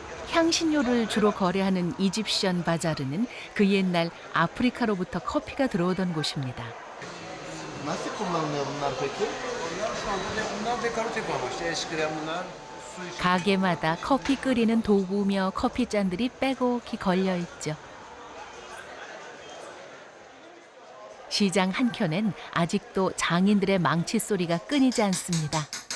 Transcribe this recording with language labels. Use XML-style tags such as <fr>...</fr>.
<ko>향신료를 주로 거래하는 이집션 바자르는 그 옛날 아프리카로부터 커피가 들어오던 곳입니다.</ko> <tr>Nasıl kullanılıyor bunlar peki? Bunlar dekoratif amaçlı. Eskiden bunlar</tr> <ko>가게마다 커피 끓이는 도구며 커피잔들이 빼곡히 걸려 있죠. 시장 한켠엔 아직도 장인들의 망치 소리가 끊이지 않습니다.</ko>